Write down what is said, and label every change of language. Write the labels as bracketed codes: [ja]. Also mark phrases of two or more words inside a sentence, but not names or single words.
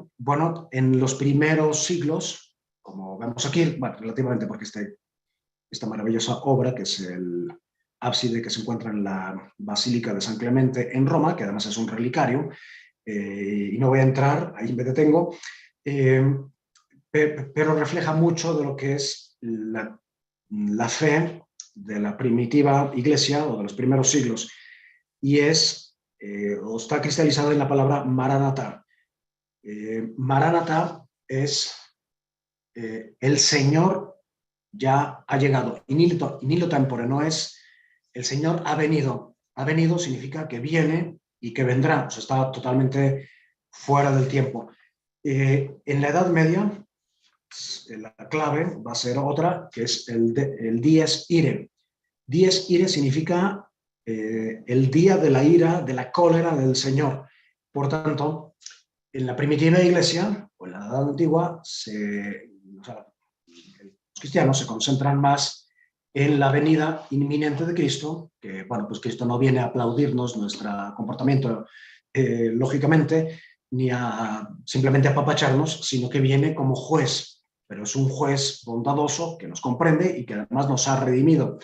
[es] Bueno, en los primeros siglos, como vemos aquí, bueno, relativamente, porque esta maravillosa obra, que es el ábside que se encuentra en la Basílica de San Clemente en Roma, que además es un relicario, y no voy a entrar, ahí me detengo, pero refleja mucho de lo que es la fe de la primitiva iglesia o de los primeros siglos, y o está cristalizado en la palabra Maranatha. Maranatha es el Señor ya ha llegado, [la] in illo tempore, [es] no es el Señor ha venido. Ha venido significa que viene y que vendrá, o sea, está totalmente fuera del tiempo. En la Edad Media, la clave va a ser otra, que es el [la] dies irae. Dies irae [es] significa el día de la ira, de la cólera del Señor. Por tanto, en la primitiva iglesia, o en la Edad Antigua, los cristianos se concentran más en la venida inminente de Cristo, que, bueno, pues Cristo no viene a aplaudirnos nuestro comportamiento, lógicamente, ni a simplemente apapacharnos, sino que viene como juez, pero es un juez bondadoso que nos comprende y que además nos ha redimido.